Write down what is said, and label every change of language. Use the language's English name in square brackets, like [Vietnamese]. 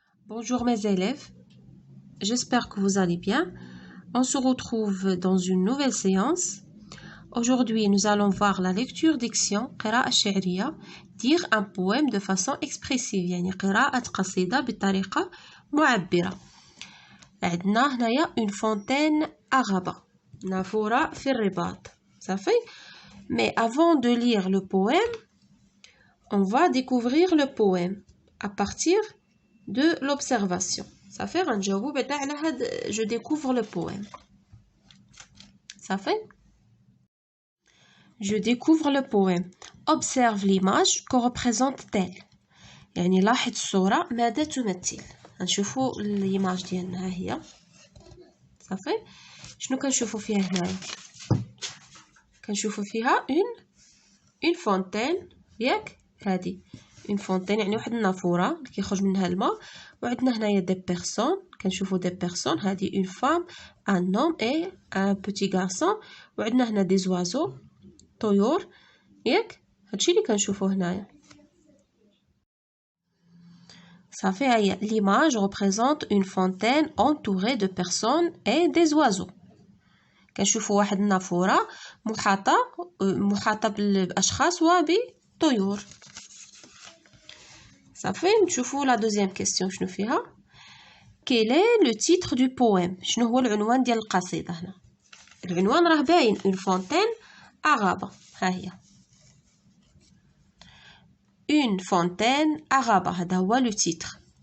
[French] Bonjour mes élèves, j'espère que vous allez bien. On se retrouve dans une nouvelle séance. Aujourd'hui, nous allons voir la lecture diction [Arabic] قراءة شعرية, [French] dire un poème de façon expressive, [Arabic] يعني قراءة قصيدة بطريقة معبرة. عندنا هنايا [French] une fontaine [Arabic] عغبة, نافورة في الرباط. [French] Ça fait? Mais avant de lire le poème, on va découvrir le poème à partir de l'observation. Ça fait un [Arabic] جواب على هاد [French] je découvre le poème. Ça fait? Je découvre le poème. Observe l'image qu'on représente telle. [Arabic] يعني لاحظ الصورة ماذا تمثل. نشوفوا الإيماج ديالنا ها هي. [French] Ça fait? [Arabic] شنو كنشوفوا فيها هنايا؟ كنشوفوا فيها [French] une fontaine [Arabic] ياك هادي. [French] une fontaine [Arabic] يعني واحد النافورة اللي كيخرج منها الماء. وعندنا هنايا [French] des personnes, [Arabic] كنشوفوا des personnes, هذه [French] une femme, un homme et un petit garçon. [Arabic] وعندنا هنا [French] des oiseaux, [Arabic] طيور ياك. هادشي اللي كنشوفوه هنايا. صافي هي [French] l'image représente une fontaine entourée de personnes et des oiseaux. [Arabic] كنشوفوا واحد النافورة محاطة بالأشخاص وبالطيور. صافي نشوفوا [French] la deuxième question [Arabic] شنو فيها. [French] Quel est le titre du poème? [Arabic] شنو هو العنوان ديال القصيدة هنا؟ العنوان راه باين [French] une fontaine [Arabic] عغابة. ها هي [French] une fontaine [Arabic] عغابة, هذا هو [French] le titre.